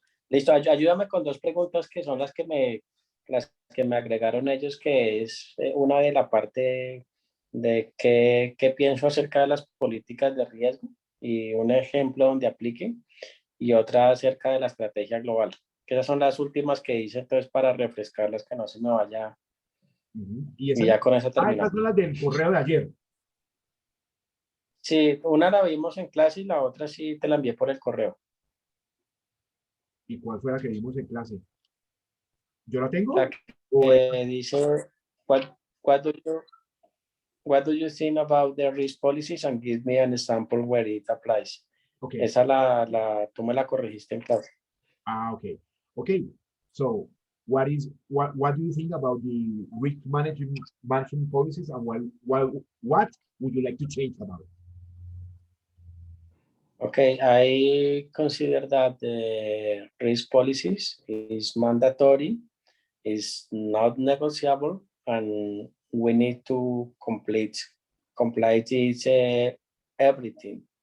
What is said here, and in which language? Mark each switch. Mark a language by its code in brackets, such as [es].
[es] Listo, ayúdame con dos preguntas que son las que me agregaron ellos, que es una de la parte de qué pienso acerca de las políticas de riesgo y un ejemplo donde apliquen, y otra acerca de la estrategia global, que esas son las últimas que hice, entonces para refrescarlas, que no se me vaya. Y ya con eso terminamos. Estas son las del correo de ayer. Sí, una la vimos en clase y la otra sí te la envié por el correo. ¿Y cuál fue la que vimos en clase? ¿Yo la tengo? La ¿O que dice, [en] what do you what do you think about the risk policies and give me an example where it applies? okay. [es] Esa tú me la corregiste en clase. [en] Okay. Okay. So what do you think about the risk management policies, and what would you like to change about it? Okay, I consider that the risk policies is mandatory, is not negotiable, and we need to comply with everything.